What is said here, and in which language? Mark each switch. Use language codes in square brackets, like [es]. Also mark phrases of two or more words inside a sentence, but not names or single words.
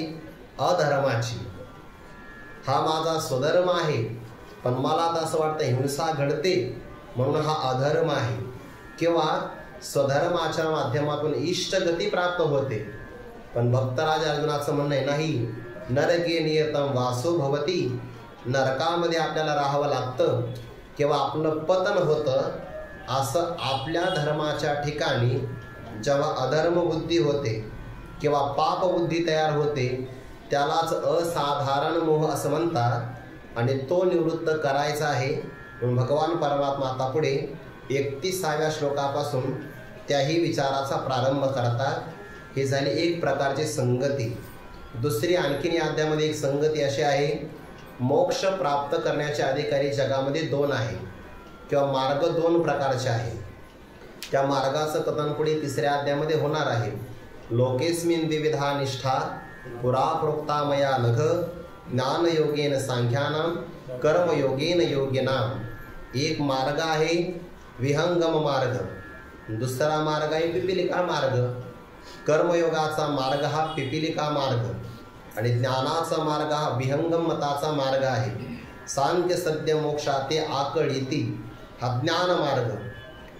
[mr] अधर्माची। हा माझा स्वधर्म आहे, पण मला आता असं वाटतं हिंसा घडते म्हणून हा अधर्म आहे, किंवा स्वधर्माच्या माध्यमातून इष्टगती प्राप्त होते। पण भक्तराज अर्जुनाचं म्हणणं आहे नाही, [sa] नरके नियतम वासो भवती, [mr] नरकामध्ये आपल्याला राहावं लागतं किंवा आपलं पतन होतं। असं आपल्या धर्माच्या ठिकाणी जेव्हा अधर्म बुद्धी होते किंवा पाप बुद्धी तयार होते त्यालाच असाधारण मोह असं म्हणतात। आणि तो निवृत्त करायचा आहे म्हणून भगवान परमात्मा आता पुढे 31व्या श्लोकापासून त्याही विचाराचा प्रारंभ करतात। ही झाली एक प्रकारची संगती। दुसरी आणखीन या अध्यायामध्ये एक संगती अशी आहे, मोक्ष प्राप्त करण्याचे अधिकारी जगामध्ये दोन आहे किंवा मार्ग दोन प्रकारचे आहे। त्या मार्गाचं कथन पुढे 3ऱ्या अध्यायामध्ये होणार आहे। [sa] लोकेस्मिन् द्विविधा निष्ठा पुरा प्रोक्ता मया नघ, ज्ञानयोगेन सांख्यानां कर्मयोगेन योगिनां। [mr] एक मार्ग आहे विहंगम मार्ग, दुसरा मार्ग आहे पिपीलिका मार्ग। कर्मयोगाचा मार्ग हा पिपीलिका मार्ग आणि ज्ञानाचा मार्ग हा विहंगम मताचा मार्ग आहे। सांख्य सद्य मोक्षाते आकळीती हा ज्ञान मार्ग।